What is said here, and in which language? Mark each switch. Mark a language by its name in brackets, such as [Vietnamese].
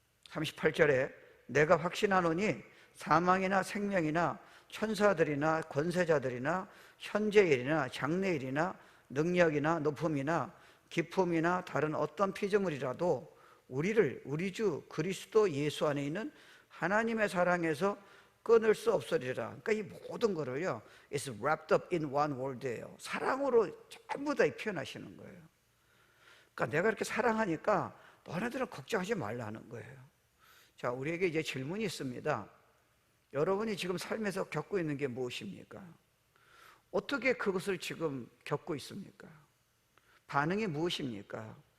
[Korean] 38절에 내가 확신하노니 사망이나 생명이나 천사들이나 권세자들이나 현재일이나 장래일이나 능력이나 높음이나 기품이나 다른 어떤 피조물이라도 우리를 우리 주 그리스도 예수 안에 있는 하나님의 사랑에서 끊을 수 없으리라. 그러니까 이 모든 거를요, [English] it's wrapped up in one word예요. [Korean] 사랑으로 전부 다 표현하시는 거예요. 그러니까 내가 이렇게 사랑하니까 너네들은 걱정하지 말라는 거예요. 자, 우리에게 이제 질문이 있습니다. 여러분이 지금 삶에서 겪고 있는 게 무엇입니까? 어떻게 그것을 지금 겪고 있습니까? 반응이 무엇입니까?